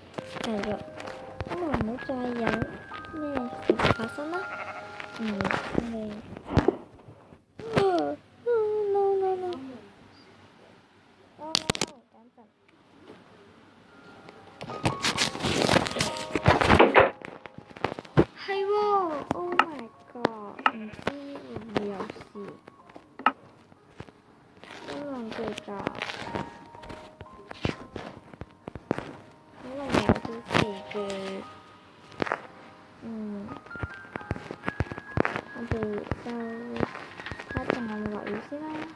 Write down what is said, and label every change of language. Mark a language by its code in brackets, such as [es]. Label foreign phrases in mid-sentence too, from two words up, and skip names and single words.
[yue] 係咯，咁我唔好再有咩事情發生啦。我哋 [en] no no no， [yue] 等陣。係喎 ， [en] Oh my god， [yue] 唔知會唔會有事？好忘記㗎，可能有啲事嘅。我哋就睇仲有冇落雨先啦。